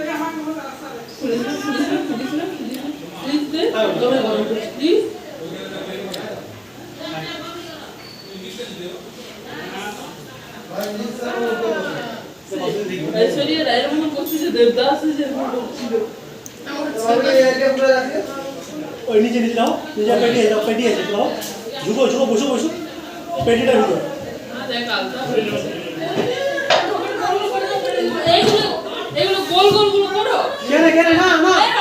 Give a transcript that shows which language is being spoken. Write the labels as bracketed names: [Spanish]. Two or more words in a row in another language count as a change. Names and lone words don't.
[Marathi] ऐश्वर्या राय म्हणून बघशील देवदास जे म्हणून बघशील [Bangla] ওই নিচে নিচে নাও নিচে পেটি আছে নাও ঝুঁকো ঝুঁকো বসো বসো পেটিটা ঢুকো এগুলো গোল গোল গুলো করো কেন কেন না না